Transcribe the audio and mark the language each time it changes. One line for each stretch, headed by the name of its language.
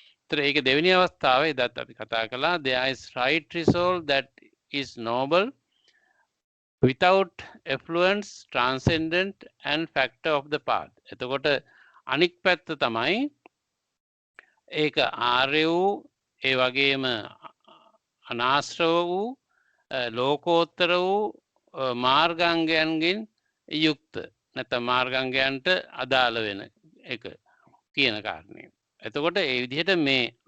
Sinhala: ඒතර ඒක දෙවෙනි අවස්ථාවේ දත් අපි කතා කළා.
English: There is right resolve that is noble, without affluence, transcendent, and factor of the path.
Sinhala: එතකොට අනික් පැත්ත තමයි ඒක ආර්ය වූ, ඒ වගේම අනාශ්‍රව වූ, ලෝකෝත්තර වූ මාර්ගාංගයන්ගෙන් යුක්ත, නැත්නම් මාර්ගාංගයන්ට අදාළ වෙන එක කියන කාරණය. එතකොට ඒ විදිහට මේ